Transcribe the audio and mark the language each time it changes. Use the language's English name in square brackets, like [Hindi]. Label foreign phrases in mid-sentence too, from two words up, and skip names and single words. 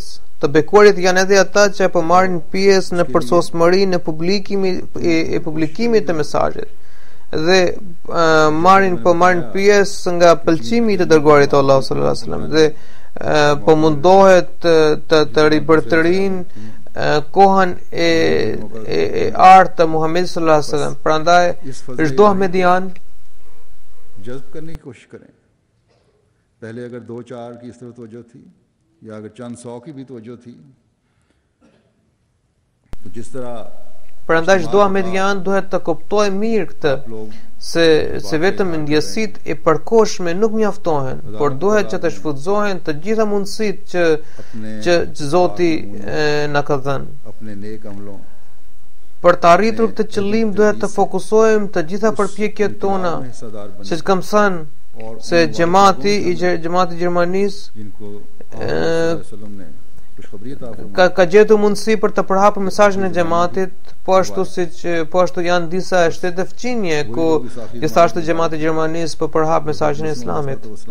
[Albanian] Të bekuarit janë edhe ata që po marrin pjesë në përsosmërinë e publikimit të mesazhit dhe marrin pjesë nga pëlqimi i të dërguarit të Allahu [Arabic] صلى الله عليه وسلم [Albanian] dhe po mundohet të ribërtërin kohën e artë të Muhamedit [Arabic] صلى الله عليه وسلم. [Albanian] Prandaj çdo ahmedian [Urdu] جذب کرنے کی کوشش کریں. پہلے اگر 2-4 کی اس طرح توجہ تھی یا اگر چند 100 کی بھی توجہ تھی، تو جس طرح [Albanian] prandaj çdo ahmedian duhet të kuptojë mirë këtë, se vetëm ndjesitë e përkohshme nuk mjaftohen, por duhet që të shfrytëzohen të gjitha mundësitë që Zoti na ka dhënë. Për të arritur këtë qëllim duhet të fokusohemi të gjitha përpjekjet tona, siç kam thënë se xhamati i Gjermanisë ka gjetur mundësi për të përhapur mesazhin e xhamatit, po ashtu janë disa shtete fqinje ku gjithashtu xhamati i Gjermanisë po përhap mesazhin e Islamit.